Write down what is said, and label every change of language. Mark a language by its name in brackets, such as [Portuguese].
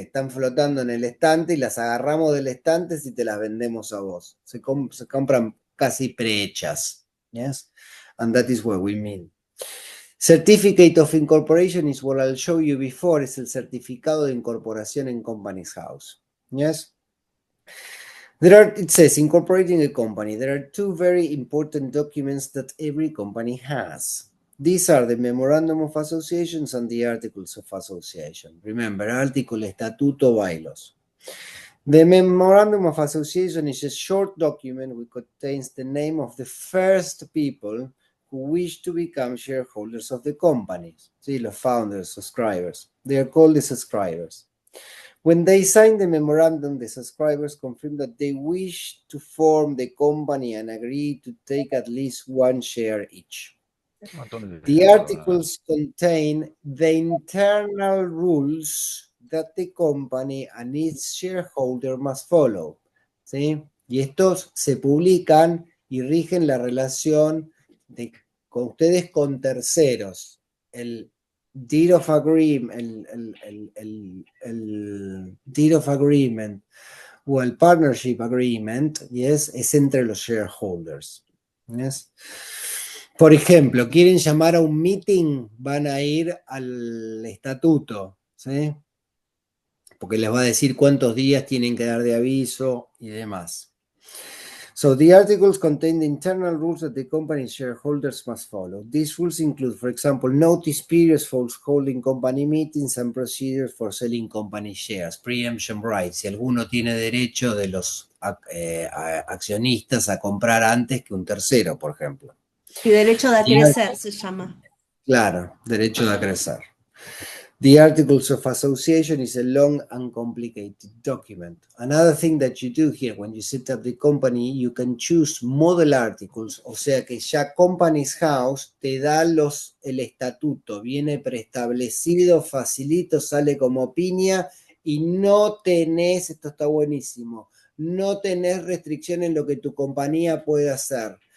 [Spanish] Están flotando en el estante y las agarramos del estante y te las vendemos a vos. Se compran casi prehechas. [English] Yes? And that is what we mean. Certificate of incorporation is what I'll show you before. [Spanish] Es el certificado de incorporación en Companies House. [English] Yes? It says incorporating a company. There are two very important documents that every company has. These are the Memorandum of Associations and the Articles of Association. Remember, article, estatuto, bylaws. The Memorandum of Association is a short document which contains the name of the first people who wish to become shareholders of the companies. See, the founders, subscribers. They are called the subscribers. When they sign the memorandum, the subscribers confirm that they wish to form the company and agree to take at least one share each. The articles contain the internal rules that the company and its shareholder must follow. [Spanish] ¿Sí? Y estos se publican y rigen la relación con ustedes con terceros. El deed of agreement, el deed of agreement o el partnership agreement, yes, es entre los shareholders. Yes. Por ejemplo, quieren llamar a un meeting, van a ir al estatuto, ¿sí? Porque les va a decir cuántos días tienen que dar de aviso y demás. [English] So the articles contain the internal rules that the company shareholders must follow. These rules include, for example, notice periods for holding company meetings and procedures for selling company shares, preemption rights, [Spanish] si alguno tiene derecho de los accionistas a comprar antes que un tercero, por ejemplo. Y derecho de acrecer se llama. Claro, derecho de acrecer. [English] The Articles of Association is a long and complicated document. Another thing that you do here when you set up the company, you can choose model articles, [Spanish] o sea que ya Companies House te da el estatuto, viene preestablecido, facilito, sale como piña y no tenés, esto está buenísimo, no tenés restricción en lo que tu compañía puede hacer.